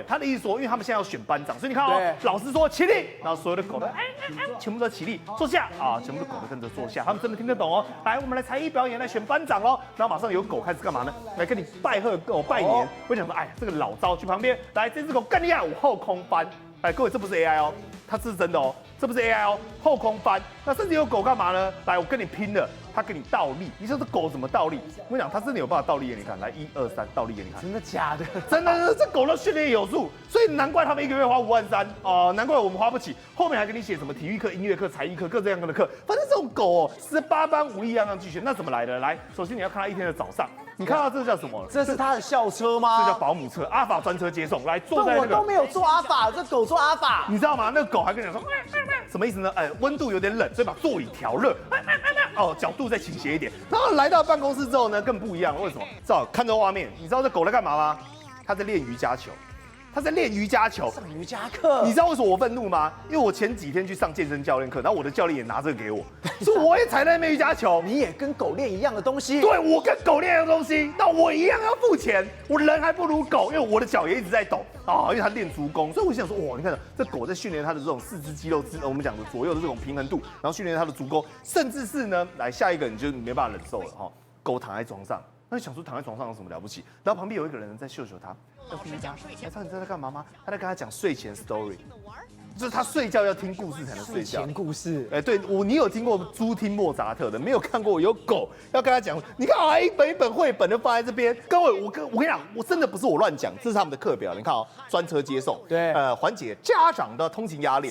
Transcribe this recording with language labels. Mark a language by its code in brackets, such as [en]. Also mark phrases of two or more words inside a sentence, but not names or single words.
[zh] 他的意思說，因為他們現在要選班長，所以你看哦，老師說起立，然後所有的狗都全部都起立坐下啊，全部的狗都跟着坐下。他們真的聽得懂哦。來，我們來才藝表演，來選班長嘍。然後馬上有狗開始幹嘛呢？來跟你拜賀狗拜年。我想說，這個老招去旁邊來，這只狗更厲害，我後空翻。各位，這不是 AI 哦，它是真的哦，這不是 AI 哦，後空翻。那甚至有狗幹嘛呢？來，我跟你拼了，它跟你倒立。你說這狗怎麼倒立？我跟你講，它真的有辦法倒立給你看。來，1、2、3，倒立給你看。真的假的？真的，這狗的訓練有素，所以難怪他們1個月花53000哦，難怪我們花不起。後面還給你寫什麼體育課、音樂課、才藝課，各這樣的課。反正這種狗哦，18般武藝樣樣俱全。那怎麼來的？來，首先你要看它一天的早上。你看到這叫什麼？這是它的校車嗎？這叫保姆車，阿法專車接送。來，坐在那個。我都沒有坐阿法，這狗坐阿法。你知道嗎？那個狗還跟你說，什麼意思呢？溫度有點冷，所以把座椅調熱。角度再傾斜一點。然後來到辦公室之後呢，更不一樣了。為什麼？看這畫面，你知道這狗在幹嘛嗎？它在練瑜伽球。他在練瑜伽球，上瑜伽課。你知道為什麼我憤怒嗎？因為我前幾天去上健身教練課，然後我的教練也拿這個給我，所以我也才在練瑜伽球。你也跟狗練一樣的東西。對，我跟狗練一樣的東西，那我一樣要付錢。我人還不如狗，因為我的腳也一直在抖啊，因為它練足弓。所以我想說，哇，你看這狗在訓練它的這種四肢肌肉，我們講的左右的這種平衡度，然後訓練它的足弓，甚至是呢，來下一個你就沒辦法忍受了哈，狗躺在床上。那你想說躺在床上有什麼了不起？然後旁邊有一個人在秀他，要聽他。知道你在幹嘛嗎？他在跟他講睡前 story，就是他睡覺要聽故事才能睡覺。睡前故事。對你有聽過豬聽莫扎特的，沒有看過有狗要跟他講。你看一本一本繪本都放在這邊。各位，我跟你講，我真的不是我亂講，這是他們的課表。你看專車接送，對，緩解家長的通勤壓力。